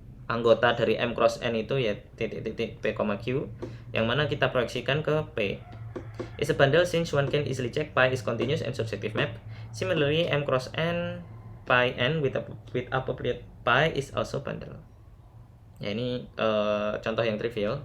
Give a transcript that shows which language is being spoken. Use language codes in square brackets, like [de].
[id] Anggota dari M cross N itu ya titik-titik P, Q yang mana kita proyeksikan ke P. [en] is a bundle since one can easily check pi is continuous and surjective map. Similarly, m cross n pi n with appropriate pi is also bundle. [id] Ya, ini contoh yang trivial.